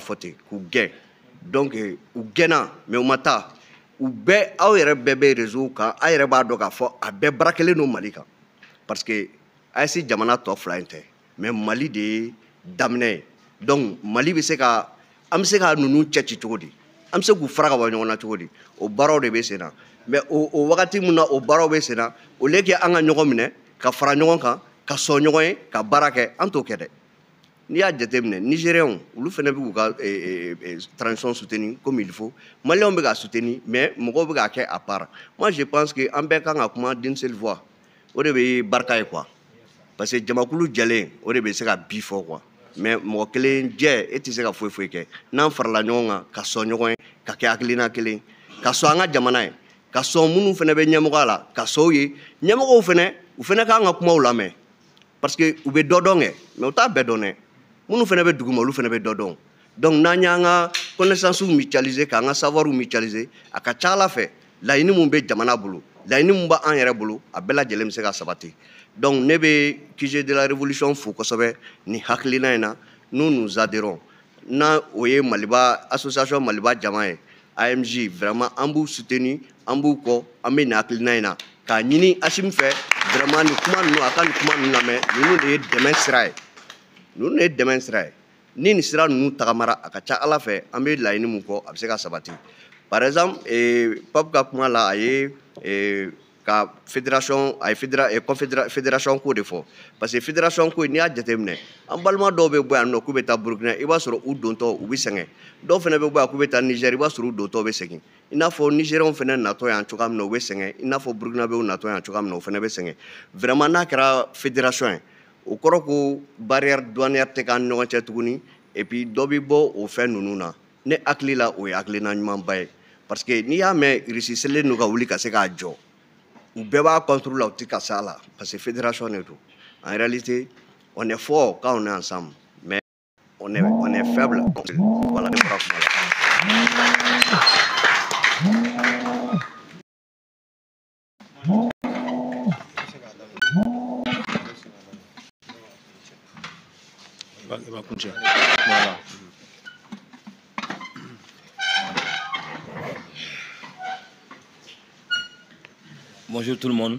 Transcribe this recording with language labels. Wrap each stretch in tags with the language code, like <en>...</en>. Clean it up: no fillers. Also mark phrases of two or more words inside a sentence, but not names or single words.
<bm>fɔ ten k'u gɛn donc u gɛnna mais u ma taa u bɛɛ aw yɛrɛ bɛɛ bɛ réseau kan a yɛrɛ b'a dɔn k'a fɔ a bɛɛ barakɛlen don Mali kan</bm> <fr>parce que</fr> <bm>AES jamana tɔ fila in tɛ mais Mali de ye daminɛ ye donc Mali bɛ se ka an bɛ se ka ninnu cɛ ci cogo di an bɛ se k'u fara ka bɔ ɲɔgɔn na cogo di o baaraw de bɛ sen na mais o wagati min na o baaraw bɛ sen na</bm> <fr>au lieu que</fr> <bm>an ka ɲɔgɔn minɛ ka fara ɲɔgɔn kan ka sɔn ɲɔgɔn ye ka baara kɛ an t'o kɛ dɛ n'i y'a jateminɛ Nigériens olu fana bɛ k'u ka transition soutenir</bm> <fr>comme il faut</fr> <bm>Maliens bɛ ka soutenir mais mɔgɔw bɛ k'a kɛ</bm> <fr>à part moi je pense que</fr> <bm>an bɛɛ kan ka kuma</bm> <fr>d'une seule voix</fr> <bm>o de bɛ barika ye quoi</bm> <fr>parce que</fr> <bm>jamakulu jɛlen o de bɛ se ka bi fɔ quoi mais mɔgɔ kelen jɛ e tɛ se ka foyi foyi kɛ n'an farala ɲɔgɔn kan ka sɔn ɲɔgɔn ye ka kɛ hakilina kelen ka sɔn an ka jamana ye ka sɔn minnu fana bɛ ɲɛmɔgɔya la ka sɔn u ye ɲɛmɔgɔw fana u fana k'an ka kumaw lamɛn</bm> <fr>parce que</fr> <bm>u bɛ dɔ dɔn kɛ mais u t'a bɛɛ dɔn dɛ minnu fana bɛ duguma olu fana bɛ dɔ dɔn donc n'an y'an ka</bm> <fr>connaissance mutualiser</fr> <bm>k'an ka</bm> <fr>savoir mutualiser</fr> <bm>a ka ca Ala fɛ laɲini min bɛ jamana bolo laɲini min b'an yɛrɛ bolo a bɛɛ lajɛlen bɛ se ka sabati donc ne bɛ QG de la révolution fo kosɛbɛ nin hakilina in na</bm> <fr>nous nous adhérons</fr> <bm>na o ye Maliba association Maliba jama ye AMJ vraiment an b'u soutenir an b'u kɔ an bɛ nin hakilina in na k'a ɲini Asim fɛ vraiment nin kuma ninnu a ka nin kuma ninnu lamɛn ninnu de ye dɛmɛ sira ye ninnu de ye dɛmɛ sira ye ni nin sira ninnu tagamara a ka ca Ala fɛ an bɛ laɲini min kɔ a bɛ se ka sabati</bm> <fr>par exemple</fr> <bm>Pape ka kuma la a ye ka fédération a ye fédération ko de fɔ</bm> <fr>parce que</fr> <bm>fédération ko n'i y'a jateminɛ an balima dɔw bɛ bɔ yan nɔ k'u bɛ taa Burukina i b'a sɔrɔ u dontɔ u bɛ sɛgɛn dɔw fana bɛ bɔ yan k'u bɛ taa Niger i b'a sɔrɔ u dontɔ bɛ segin i n'a fɔ Nigériens fana natɔ yan cogoya min na u bɛ sɛgɛn i n'a fɔ Burukinabew natɔ yan cogoya min na u fana bɛ sɛgɛn vraiment n'a kɛra fédération ye o kɔrɔ ko</bm> <fr>barrière douanière</fr> <bm>tɛ k'an ni ɲɔgɔn cɛ tuguni</bm> <fr>et puis</fr> <bm>dɔ bɛ bɔ o fɛn ninnu na ne hakili la o ye hakilina ɲumanba ye</bm> <fr>parce que</fr> <bm>n'i y'a mɛn Russie selen don ka wuli ka se k'a jɔ u bɛɛ b'a contrôle la u tɛ ka se a la</bm> <fr>parce que</fr> <bm>fédération de don</bm> <fr>en réalité on est fort quand on est ensemble mais on est faible voilà</fr> <bm>ne bɔra kuma la.</bm> <fr>Voilà. Bonjour tout le monde.</fr>